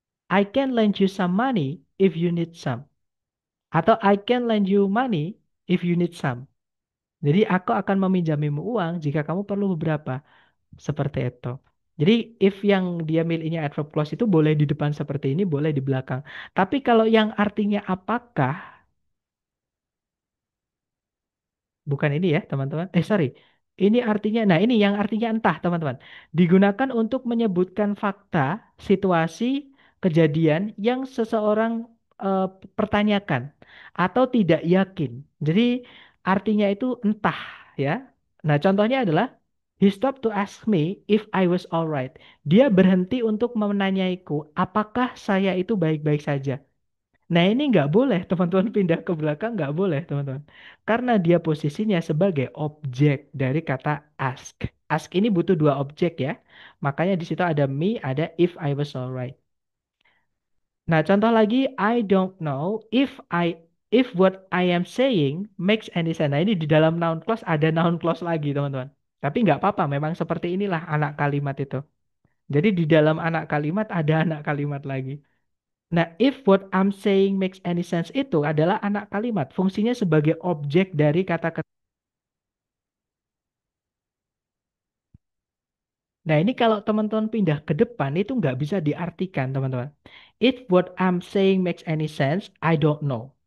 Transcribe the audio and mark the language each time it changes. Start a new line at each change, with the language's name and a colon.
English: I can lend you some money if you need some.
Indonesian: Atau
English: I can lend you money if you need some.
Indonesian: Jadi aku akan meminjamimu uang jika kamu perlu beberapa. Seperti itu. Jadi if yang dia miliknya adverb clause itu boleh di depan seperti ini, boleh di belakang. Tapi kalau yang artinya apakah, bukan ini ya teman-teman. Sorry. Ini artinya, nah ini yang artinya entah teman-teman. Digunakan untuk menyebutkan fakta, situasi, kejadian yang seseorang eh, pertanyakan atau tidak yakin. Jadi artinya itu entah ya. Nah contohnya adalah
English: he stopped to ask me if I was alright.
Indonesian: Dia berhenti untuk menanyaiku apakah saya itu baik-baik saja. Nah ini nggak boleh teman-teman pindah ke belakang nggak boleh teman-teman. Karena dia posisinya sebagai objek dari kata ask. Ask ini butuh dua objek ya. Makanya di situ ada
English: me,
Indonesian: ada
English: if I was alright.
Indonesian: Nah contoh lagi,
English: I don't know if what I am saying makes any sense.
Indonesian: Nah ini di dalam noun clause ada noun clause lagi teman-teman. Tapi nggak apa-apa, memang seperti inilah anak kalimat itu. Jadi di dalam anak kalimat ada anak kalimat lagi. Nah,
English: if what I'm saying makes any sense
Indonesian: itu adalah anak kalimat. Fungsinya sebagai objek dari kata-kata. Nah, ini kalau teman-teman pindah ke depan itu nggak bisa diartikan, teman-teman.
English: If what I'm saying makes any sense, I don't know.